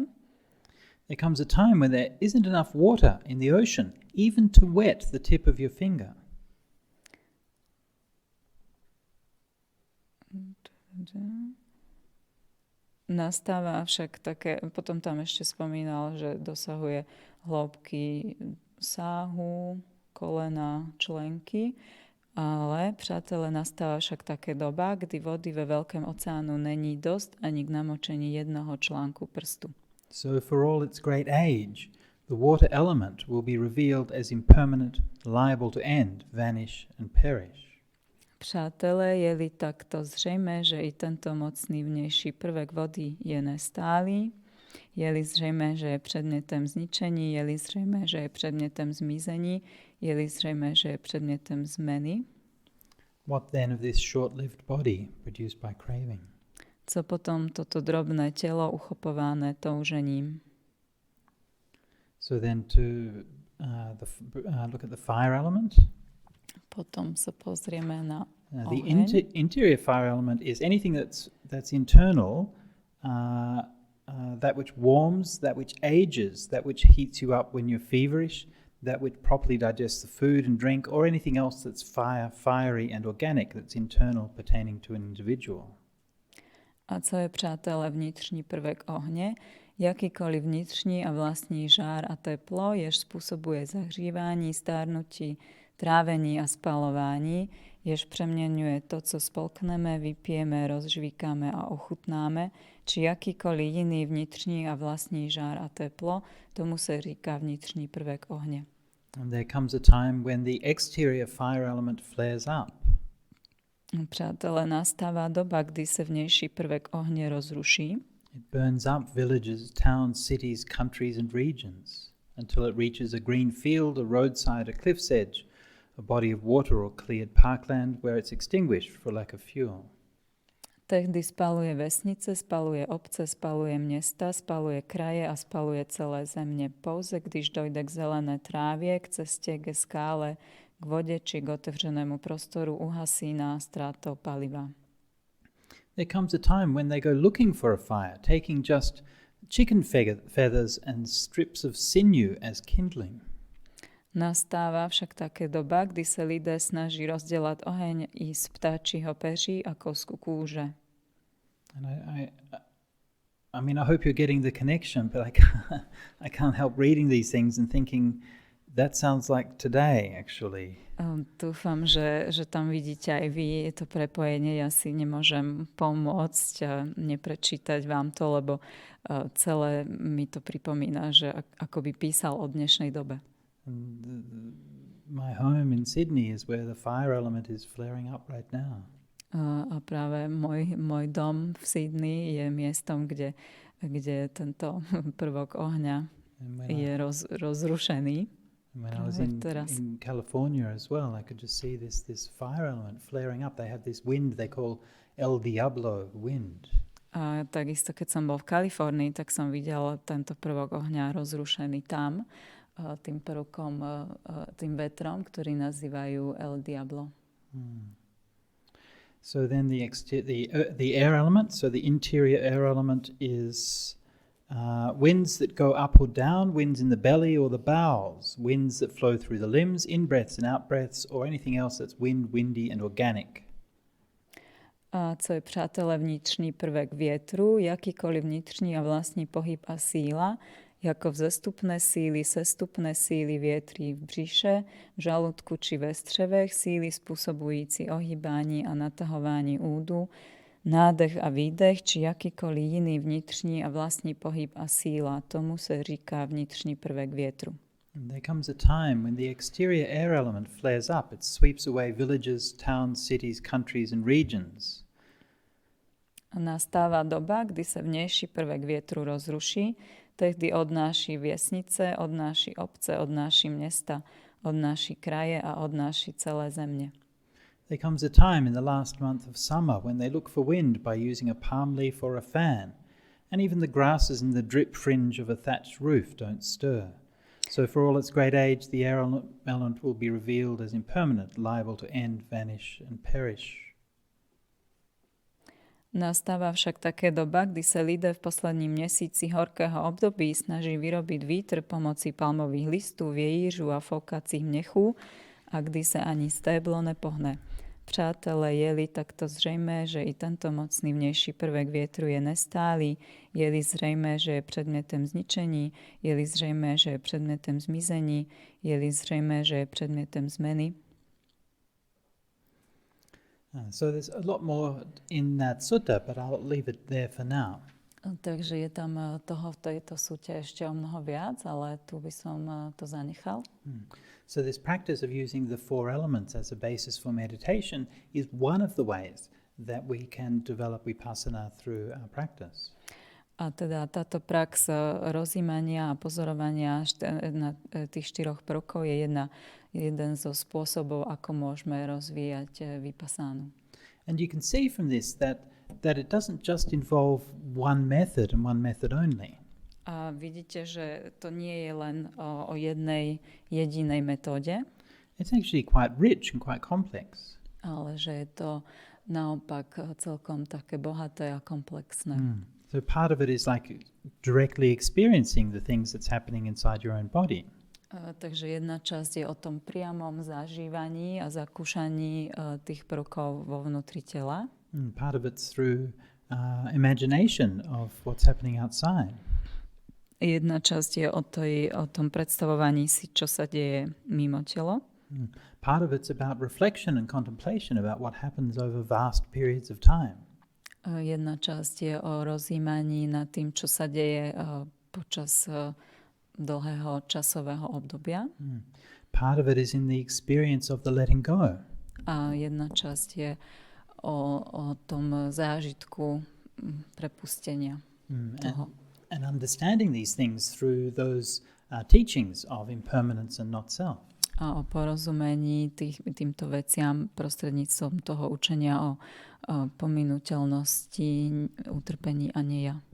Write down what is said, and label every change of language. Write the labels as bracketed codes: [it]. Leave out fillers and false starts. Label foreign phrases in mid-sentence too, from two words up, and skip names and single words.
[en] There comes a time when there isn't enough water in the ocean, even to wet the tip of your finger. [sk] Nastáva však také, potom tam ešte spomínal, že dosahuje hĺbky sáhu, [cs] kolena, členky, ale, přátelé, nastáva však také doba, kdy vody ve veľkém oceánu není dosť ani k namočení jednoho článku prstu. [en] So for all its great age, the water element will be revealed as impermanent, liable to end, vanish and perish. [cs] Přátelé, je-li takto zřejmé, že i tento mocný vnější prvek vody je nestálý, je-li zřejmé, že je předmětem zničení, je-li zřejmé, že je předmětem zmizení, je-li zřejmé, že je předmětem zmeny. [en] What then of this short-lived body produced by craving? [cs] Co potom toto drobné tělo uchopované toužením? [en] So then to look at the fire element. [sk] Potom se pozrieme na [en] The [sk] oheň. [en] interior fire element is anything that's internal, that which warms, that which ages, that which heats you up when you're feverish, that which properly digests the food and drink, or anything else that's fiery and organic, that's internal, pertaining to an individual. [cs] A co je, přátelé, vnitřní prvek ohně? Jakýkoliv vnitřní a vlastní žár a teplo, jež způsobuje zahřívání, stárnutí, trávení a spalování, jež přeměňuje to, co spolkneme, vypijeme, rozžvíkáme a ochutnáme, či jakýkoliv jiný vnitřní a vlastní žár a teplo, tomu se říká vnitřní prvek ohně. [en] And there comes a time when the exterior fire element flares up. [cs] Přátelé, nastává doba, kdy se vnější prvek ohně rozruší. [en] It burns up villages, towns, cities, countries and regions until it reaches a green field, a roadside, a cliff's edge, a body of water or cleared parkland where it's extinguished for lack of fuel. [cs] Tehdy spaluje vesnice, spaluje obce, spaluje města, spaluje kraje a spaluje celé země. Pouze když dojde k zelené trávě, k cestě, ke skále, k vodě či k otevřenému prostoru, uhasí nás ztrátou paliva. [en] there comes a time when they go looking for a fire, taking just chicken feathers and strips of sinew as kindling. [sk] Nastáva však také doba, kdy sa lidé snaží rozdelať oheň i z vtáčieho peří a kosku kúže. [en] And I mean, I hope you're getting the connection, but I can't help reading these things and thinking that sounds like today, actually. [sk] Dúfam, že tam vidíte aj vy to prepojenie. Ja si nemôžem pomôcť neprečítať vám to, lebo celé mi to pripomína, že ako by písal o dnešnej dobe. [en] My home in Sydney is where the fire element is flaring up right now. [sk] A práve môj dom v Sydney je miestom, kde tento prvok ohňa je rozrušený. [en] When I was in California as well, I could just see this fire element flaring up. They have this wind they call El Diablo wind. [sk] A takisto, keď som bol v Kalifornii, tak som videl tento prvok ohňa rozrušený tam, tým prvkom, tým vetrom, ktorý nazývajú El Diablo. [en] So then the air element, so the interior air element is winds that go up or down, winds in the belly or the bowels, winds that flow through the limbs, in-breaths and out-breaths, or anything else that's windy and organic. [cs] A co je, přátelé, vnitřní prvek větru, jakýkoliv vnitřní a vlastní pohyb a síla, jako vzestupné síly, sestupné síly větrí v břiše, v žalúdku či ve střevech, síly spôsobujúci ohýbání a natahování údu, nádech a výdech, či jakýkoliv jiný vnitřní a vlastní pohyb a síla. Tomu se říká vnitřní prvek větru. [en] There comes a time when the exterior air element flares up. It sweeps away villages, towns, cities, countries and regions. [cs] A nastáva doba, kdy sa vnejší prvek vietru rozruší, tehdy odnáši vesnice, odnáši obce, odnáši mesta, odnáši kraje a odnáši celé země. [en] There comes a time in the last month of summer when they look for wind by using a palm leaf or a fan, and even the grasses in the drip fringe of a thatched roof don't stir. So for all its great age, the air element will be revealed as impermanent, liable to end, vanish and perish. [cs] Nastáva však také doba, kdy sa lidé v posledním měsíci horkého období snaží vyrobiť vítr pomocí palmových listů, vějířů a foukacích mnechů, a kdy sa ani stéblo nepohne. Přátelé, je-li takto zřejmé, že i tento mocný vnější prvek větru je nestálý, je-li zřejmé, že je předmětem zničení, je-li zřejmé, že je předmětem zmizení, je-li zřejmé, že je předmětem zmeny. [en] So there's a lot more in that sutta, but I'll leave it there for now. [sk] Takže je tam toho v tejto sute ešte o mnoho viac, ale tu by som to zanechal. [en] So this practice of using the four elements as a basis for meditation is one of the ways that we can develop vipassana through our practice. [sk] A teda táto prax rozjímania a pozorovania na tých štyroch prvkov je jeden zo spôsobov, ako môžeme rozvíjať vipassánu. [en] And you can see from this that it doesn't just involve one method and one method only. [sk] A vidíte, že to nie je len o jednej jedinej metóde. [en] It's actually quite rich and quite complex. [sk] Ale že je to naopak celkom také bohaté a komplexné. [en] So part of it is like directly experiencing the things that's happening inside your own body. [sk] Takže jedna časť je o tom priamom zažívaní a zakúšaní tých prvkov vo vnútri tela. [en] Part of it's through imagination of what's happening outside. [sk] Jedna časť je o tom predstavovaní si, čo sa deje mimo telo. [en] Part of it's about reflection and contemplation about what happens over vast periods of time. [sk] Jedna časť je o rozjímaní nad tým, čo sa deje počas dlhého časového obdobia. [en] Part of it is in the experience of the letting go. [sk] A jedna časť je o tom zážitku prepustenia toho. [en] And understanding these things through those teachings of impermanence and not self. [sk] A o porozumení týmto veciam prostredníctvom toho učenia o pominuteľnosti, utrpení a nie ja.